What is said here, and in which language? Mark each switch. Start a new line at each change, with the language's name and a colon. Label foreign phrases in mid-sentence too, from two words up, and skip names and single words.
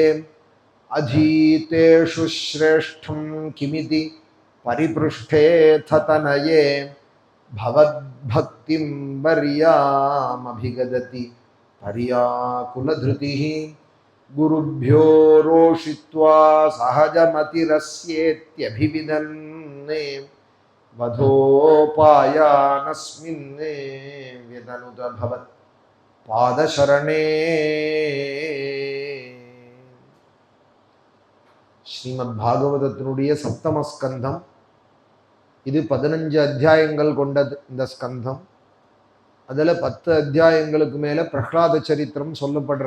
Sanskrit: अधीतेषु श्रेष्ठं किमिति परिपृष्ठेऽथ तनये भवद्भक्तिं वर्यामभिगदति पर्याकुलधृतिः। गुरुभ्यो रोषित्वा सहजमतिरस्येत्यभिविदन्ने वधोपायानस्मिन्ने व्यदनुत भवत् पादशरणे।
Tamil: ஸ்ரீமத் பாகவதத்தினுடைய சப்தம ஸ்கந்தம் இது 15 அத்தியாயங்கள் கொண்டது. இந்த ஸ்கந்தம் அதில் 10 அத்தியாயங்களுக்கு மேலே பிரஹ்லாத சரித்திரம் சொல்லப்படுறது.